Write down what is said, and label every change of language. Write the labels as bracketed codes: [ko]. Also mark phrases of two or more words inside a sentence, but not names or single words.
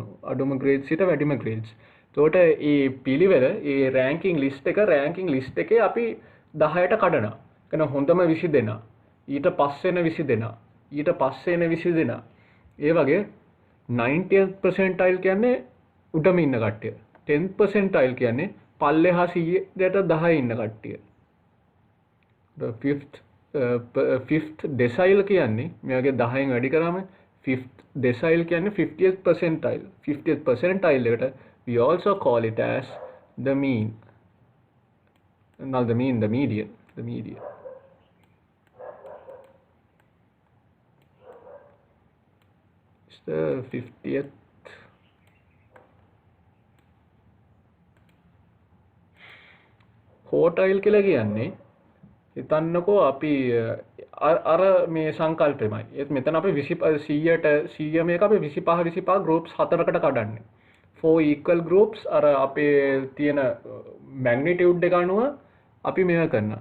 [si] අඩුම grade සිට වැඩිම grades. එතකොට මේ පිළිවෙල මේ [en] ranking list [si] එකේ අපි 10ට කඩනවා. කියන හොඳම 20 දෙනා. ඊට පස්සේ එන 20 දෙනා. ඊට පස්සේ එන 20 දෙනා. ඒ වගේ [en] 90th percentile [si] කියන්නේ උඩම ඉන්න කට්ටිය. [en] 10th percentile [si] කියන්නේ පල්ලෙහා 100ට 10 ඉන්න කට්ටිය. [en] the fifth decile [si] කියන්නේ මේ වගේ 10න් වැඩි කරාම [en] fifth decile [si] කියන්නේ [en] 50th percentile. 50th percentile එකට we also call it as the mean. Not the mean, the median. The median. It's the 50th. [si] quartile කියලා කියන්නේ හිතන්නකෝ අපි අර මේ සංකල්පෙමයි. ඒත් මෙතන අපි 100ට 100 මේක අපි 25 groups 4කට කඩන්නේ. [en] 4 equal groups [si] අර අපේ තියෙන magnitude එක අනුව අපි මේක කරනවා.